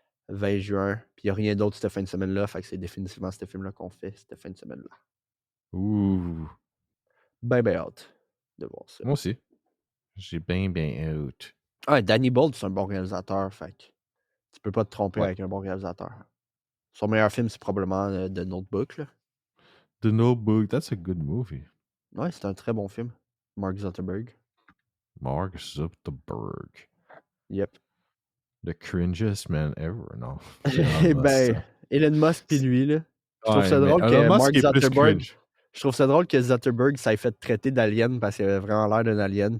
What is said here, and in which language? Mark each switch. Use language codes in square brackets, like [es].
[fr] 20 juin, puis il n'y a rien d'autre cette fin de semaine-là, fait que c'est définitivement ce film-là qu'on fait cette fin de semaine-là. Ouh. Ben, ben hâte de voir ça. Moi aussi. J'ai bien hâte. Ah, Danny Boyle, c'est un bon réalisateur, fait que tu peux pas te tromper Ouais. avec un bon réalisateur. Son meilleur film, c'est probablement The Notebook, là. [en] The Notebook, that's a good movie. [fr] Ouais, c'est un très bon film. Mark Zuckerberg. Mark Zuckerberg. [en] Yep. The cringiest man ever, [fr] non. Eh ben, Elon Musk puis lui, là. Je trouve Ouais, ça mais drôle Elon que Musk Mark est plus Zuckerberg. cringe. Je trouve ça drôle que Zuckerberg s'est fait traiter d'alien parce qu'il avait vraiment l'air d'un alien.